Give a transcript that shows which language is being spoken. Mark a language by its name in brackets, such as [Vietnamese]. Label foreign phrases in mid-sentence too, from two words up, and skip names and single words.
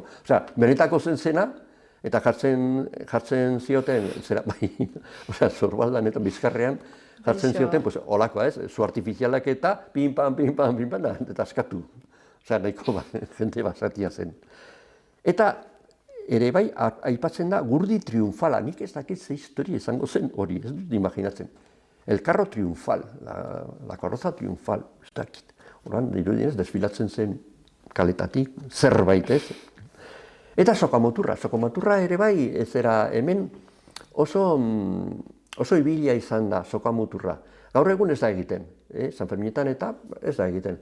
[Basque] Benetako zena, eta jartzen zioten, Zorbaldan eta Bizkarrean, jartzen zioten, olakoa ez, su artifizialak eta pin-pan, eta askatu. Nahiko jende basatia zen. Eta ere bai, aipatzen da gurdi triunfala, nik ez dakit ze historia izango zen hori, ez dut imaginatzen. [Spanish] El carro triunfal, la carroza triunfal, [Basque] ez dakit. Horan, dirudienez, desfilatzen zen kaletatik, zerbait ez. Eta sokamoturra ere bai, ez hemen oso ibilia izan da sokamuturra. Gaur egun ez da egiten, San Ferminetan eta ez da egiten.